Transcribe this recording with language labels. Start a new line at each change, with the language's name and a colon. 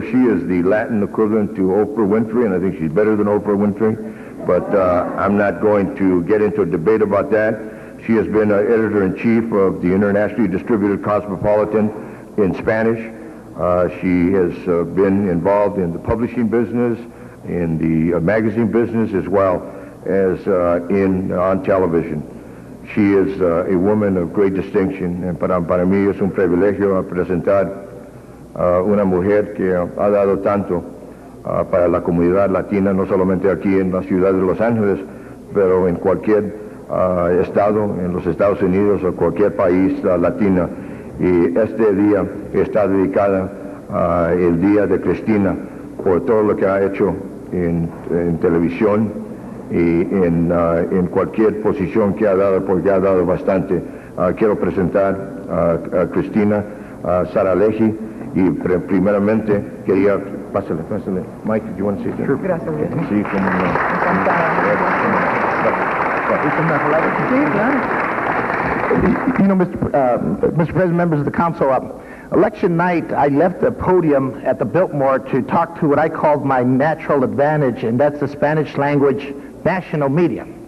English: She is the Latin equivalent to Oprah Winfrey, and I think she's better than Oprah Winfrey, but I'm not going to get into a debate about that. She has been editor-in-chief of the internationally distributed Cosmopolitan in Spanish. She has been involved in the publishing business, in the magazine business, as well as on television. She is a woman of great distinction, and
Spanish: para mí es un privilegio presentar una mujer que ha dado tanto para la comunidad latina, no solamente aquí en la ciudad de Los Ángeles, pero en cualquier estado, en los Estados Unidos o cualquier país latino. Y este día está dedicada el Día de Cristina por todo lo que ha hecho en televisión y en cualquier posición que ha dado, porque ha dado bastante. Quiero presentar a Cristina Saralegui y primeramente quería... Pásale.
English: Mike, do you want to say that? Sure. Gracias.
Spanish: Sí, como no.
English: You know, Mr. President, members of the council, election night, I left the podium at the Biltmore to talk to what I called my natural advantage, and that's the Spanish language national media.